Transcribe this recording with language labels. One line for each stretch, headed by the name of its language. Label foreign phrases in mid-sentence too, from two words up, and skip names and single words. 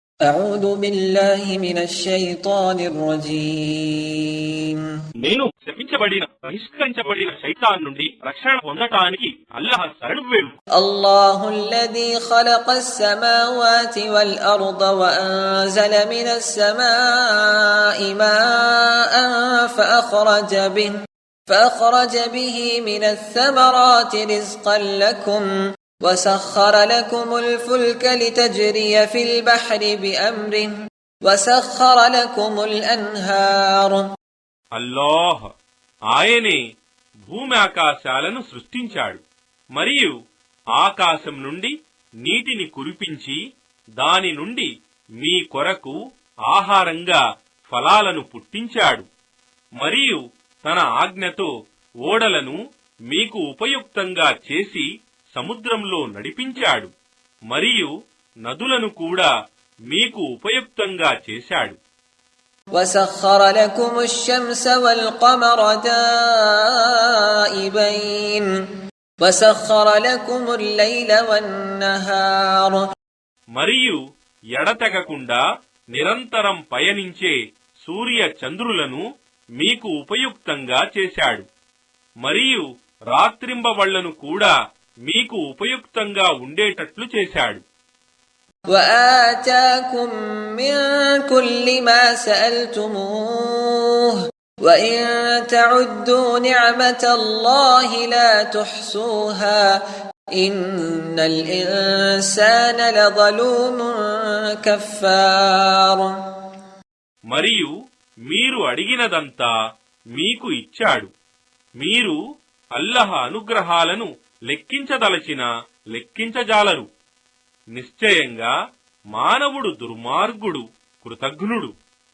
Arabic: أعوذ بالله من الشيطان الرجيم
Telugu: నేను శపించబడిన బహిష్కరించబడిన శైతాన్ నుండి రక్షణ పొందటానికి అల్లాహ్ శరణు వేడు.
Arabic: الله الذي خلق السماوات والأرض وأنزل من السماء ماء فأخرج به من الثمرات رزقا لكم وسخر لكم الفلك لتجري في البحر بأمره وسخر لكم الأنهار.
Telugu: అల్లాహ్ ఆయనే భూమి ఆకాశాలను సృష్టించాడు మరియు ఆకాశం నుండి నీటిని కురిపించి దాని నుండి మీ కొరకు ఆహారంగా ఫలాలను పుట్టించాడు మరియు తన ఆజ్ఞతో ఓడలను మీకు ఉపయుక్తంగా చేసి సముద్రంలో నడిపించాడు మరియు నదులను కూడా మీకు ఉపయుక్తంగా చేశాడు.
Arabic: وسخر لكم الشمس والقمر دائبين وسخر لكم الليل والنهار.
Telugu: మరియు ఎడతెగకుండా నిరంతరం పయనించే సూర్య చంద్రులను మీకు ఉపయుక్తంగా చేశాడు మరియు రాత్రింబవళ్లను కూడా మీకు ఉపయుక్తంగా ఉండేటట్లు చేశాడు.
Arabic: وآتاكم من كل ما سألتموه وإن تعدوا نعمة الله لا تحصوها إن الإنسان لظلوم كفار.
Telugu: మరియు మీరు అడిగినదంతా మీకు ఇచ్చాడు. మీరు అల్లాహ్ అనుగ్రహాలను లెక్కించదలచినా లెక్కించజాలరు. నిశ్చయంగా మానవుడు దుర్మార్గుడు, కృతఘ్నుడు.